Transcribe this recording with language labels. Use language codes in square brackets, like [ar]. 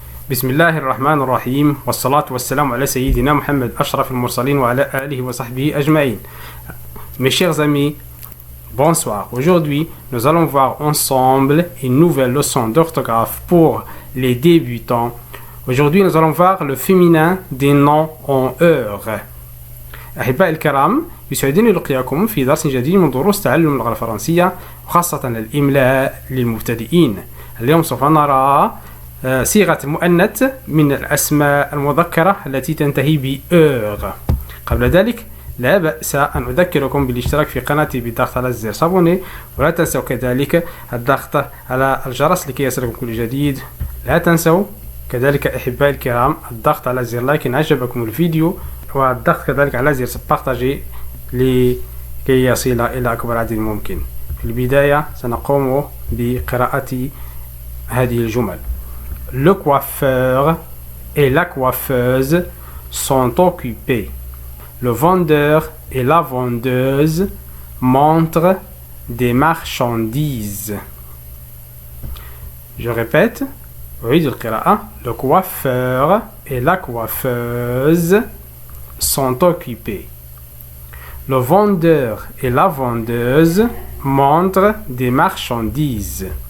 [ar] بسم الله الرحمن الرحيم والصلاة والسلام على سيدنا Mohammed أشرف المرسلين وعلى آله وصحبه أجمعين. [fr] Mes chers amis, bonsoir. Aujourd'hui, nous allons voir ensemble une nouvelle leçon d'orthographe pour les débutants. Aujourd'hui, nous allons voir le féminin des noms en heure. [ar] أحبائي الكرام، يسعدني لقياكم في درس جديد من دروس تعلم اللغة الفرنسية وخاصة الإملاء للمبتدئين. اليوم سوف نرى صيغة المؤنث من الأسماء المذكرة التي تنتهي ب heure. قبل ذلك لا بأس أن أذكركم بالاشتراك في قناتي بالضغط على زر صابوني، ولا تنسوا كذلك الضغط على الجرس لكي يصلكم كل جديد. لا تنسوا كذلك أحبائي الكرام الضغط على زر لايك إن عجبكم الفيديو، والضغط كذلك على زر بارتاجي لكي يصل إلى أكبر عدد ممكن. في البداية سنقوم بقراءة هذه الجمل. [fr] Le coiffeur et la coiffeuse sont occupés. Le vendeur et la vendeuse montrent des marchandises. Je répète, [ar] أعيد القراءة. [fr] Le coiffeur et la coiffeuse sont occupés. Le vendeur et la vendeuse montrent des marchandises.